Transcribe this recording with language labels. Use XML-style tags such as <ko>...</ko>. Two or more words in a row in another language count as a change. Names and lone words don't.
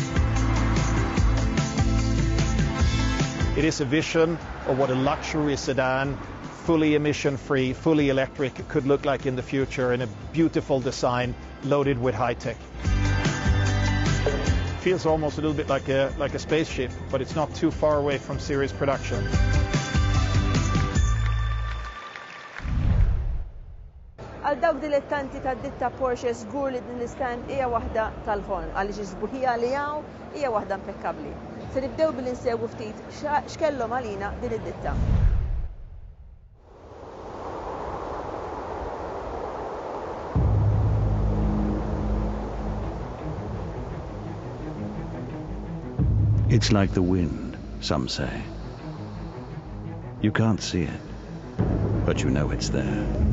<en>It is a vision of what a luxury sedan, fully emission-free, fully electric, could look like in the future, in a beautiful design loaded with high-tech. Feels almost a little bit like a spaceship, but it's not too far away from series production.</en> <mt>Għal dawk dilettanti tad-ditta Porsche żgur li din l-istand hija waħda tal-ħolm għaliex iż-sbuħija li hawn hija waħda impeccabbli. Se nibdew billi nsegwu ftit x'kellhom għalina din id-ditta.</mt> <en>It's like the wind, some say. You can't see it, but you know it's there.</en>